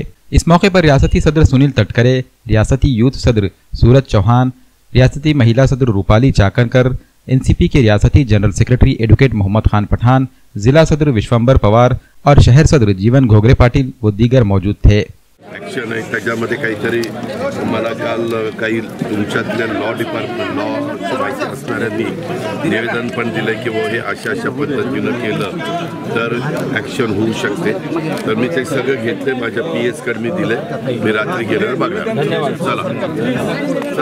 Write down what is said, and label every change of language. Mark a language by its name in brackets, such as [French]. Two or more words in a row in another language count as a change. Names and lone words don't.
[Urdu] اس موقع پر ریاستی صدر سنیل تٹکرے، ریاستی یوتھ صدر سورج چوہان، ریاستی مہیلا صدر روپالی چاکرکر، NCP کے ریاستی جنرل سیکرٹری ایڈوکیٹ محمد خان پٹھان، ضلع صدر وشومبر پوار اور شہر صدر جیون گھوگرے پاٹیل و دیگر موجود تھے۔ [Marathi] ॲक्शन आहे त्याच्यामध्ये काहीतरी मला काल काही तुमच्यातल्या [English] law department [Marathi] लॉचं माहिती असणाऱ्यांनी निवेदन पण दिलं की हे अशा पद्धतीनं केलं तर ॲक्शन होऊ शकते। तर मी ते सगळं घेतले, माझ्या PS कडे मी दिले, मी रात्री गेल्यावर बघणार।